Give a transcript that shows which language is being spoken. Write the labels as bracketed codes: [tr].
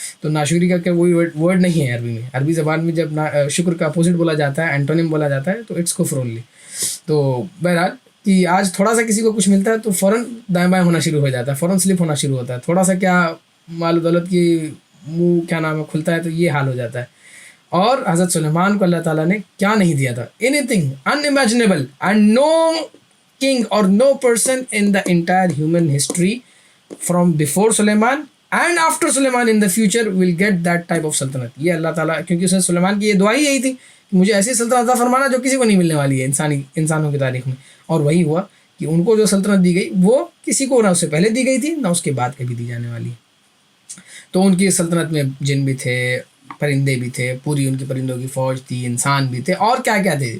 [ur] تو ناشکری کا کوئی ورڈ نہیں ہے عربی میں. عربی زبان میں جب شکر کا اپوزٹ بولا جاتا ہے، اینٹونیم بولا جاتا ہے، تو [en] It's کفر only. [ur] تو بہرحال کہ آج تھوڑا سا کسی کو کچھ ملتا ہے تو فوراً دائیں بائیں ہونا شروع ہو جاتا ہے، فوراً سلپ ہونا شروع ہوتا ہے. تھوڑا سا کیا مال و دولت کی منہ کیا نام ہے کھلتا ہے تو یہ حال ہو جاتا ہے. اور حضرت سلیمان کو اللہ تعالیٰ نے کیا نہیں دیا تھا؟ [en] Anything unimaginable, and no king or no person in the entire human history from before Suleiman and after Suleiman in the future will get that type of سلطنت. [ur] یہ اللہ تعالیٰ، کیونکہ اس نے سلیمان کی یہ دعا ہی یہی تھی کہ مجھے ایسی سلطنت عطا فرمانا جو کسی کو نہیں ملنے والی ہے انسانوں کی تاریخ میں. اور وہی ہوا کہ ان کو جو سلطنت دی گئی وہ کسی کو نہ اس سے پہلے دی گئی تھی نہ اس کے بعد کبھی دی جانے والی. تو ان کی سلطنت میں جن بھی تھے، پرندے بھی تھے، پوری ان کی پرندوں کی فوج تھی، انسان بھی تھے، اور کیا کیا تھے.